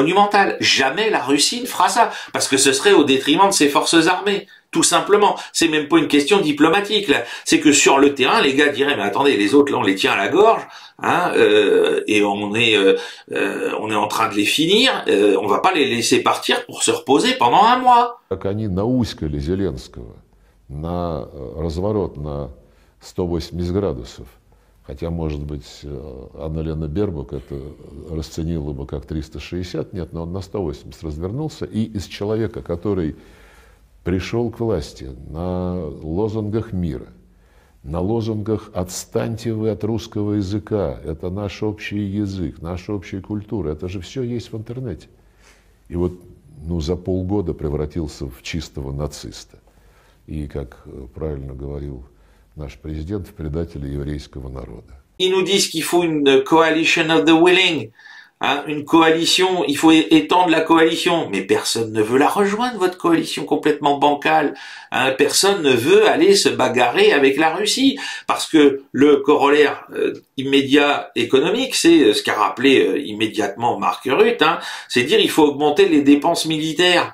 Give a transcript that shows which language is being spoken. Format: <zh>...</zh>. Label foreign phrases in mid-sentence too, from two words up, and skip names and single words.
<fr>Jamais la Russie ne fera ça, parce que ce serait au détriment de ses forces armées. Tout simplement. C'est même pas une question diplomatique, là. C'est que sur le terrain, les gars diraient, mais attendez, les autres, là, on les tient à la gorge, hein, et on est en train de les finir, on va pas les laisser partir pour se reposer pendant un mois.</fr> <ru>Как они науськали Зеленского на разворот на 180 градусов, хотя, может быть, Анна-Лена Бербок это расценила бы как 360, нет, но он на 180 развернулся, и из человека, который пришел к власти на лозунгах мира, на лозунгах «отстаньте вы от русского языка», это наш общий язык, наша общая культура, это же все есть в интернете. И вот за полгода превратился в чистого нациста. И, как правильно говорил наш президент, в предателя еврейского народа.</ru> <fr>Ils nous disent qu'il faut une coalition</fr> <en>of the willing,</en> <fr>hein, une coalition, il faut étendre la coalition, mais personne ne veut la rejoindre, votre coalition complètement bancale, hein, personne ne veut aller se bagarrer avec la Russie, parce que le corollaire immédiat économique, c'est ce qu'a rappelé immédiatement Mark Rutte, hein, c'est dire il faut augmenter les dépenses militaires.</fr>